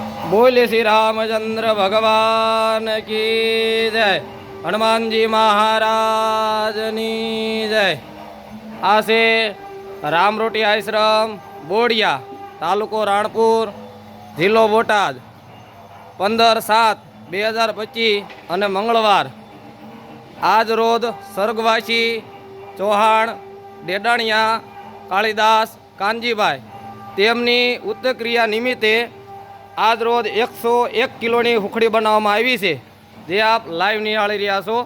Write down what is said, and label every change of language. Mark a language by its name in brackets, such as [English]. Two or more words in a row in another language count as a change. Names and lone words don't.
[Hindi] बोले श्री रामचंद्र भगवान की जय। [Gujarati] હનુમાન જી મહારાજ ની જય। આસે રામરોટી આશ્રમ બોડિયા તાલુકો રાણપુર જિલ્લો બોટાદ 15/7/2025 અને મંગળવાર આજ રોજ સ્વર્ગવાસી ચૌહાણ ડેડાણિયા કાળીદાસ કાનજીભાઈ તેમની ઉત્તરક્રિયા નિમિત્તે આજ રોજ 101 કિલોની હુખડી બનાવવામાં આવી છે, જે આપ લાઈવ નિહાળી રહ્યા છો।